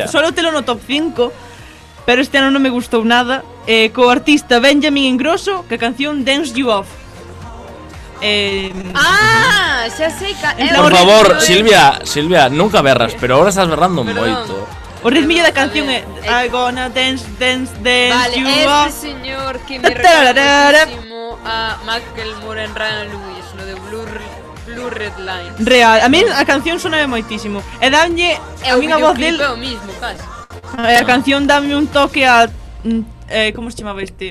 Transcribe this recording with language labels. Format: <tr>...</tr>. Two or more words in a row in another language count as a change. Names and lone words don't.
<gl>solo telo no top 5, pero este ano non me gustou nada, co artista Benjamin Ingrosso, que a canción Dance You Off. Ah, xa sei Por favor, Silvia, nunca berras, pero ahora estás berrando Perdón. moito. O ritmillo da canción A é ver,</gl> <en>I gonna dance, dance, dance</en> <gl>Vale,</gl> <en>you</en> <gl>este</gl> <en>off.</en> <gl>señor que me Tararara.</gl> <es>recuerda muchísimo a Macklemore en Ryan Lewis, lo de Blue Red Line.</es> <gl>Real, a mí a canción sonaba moitísimo. E danlle a min a voz del, É o mismo, casi. a canción dame un toque a como se chamaba este?</gl>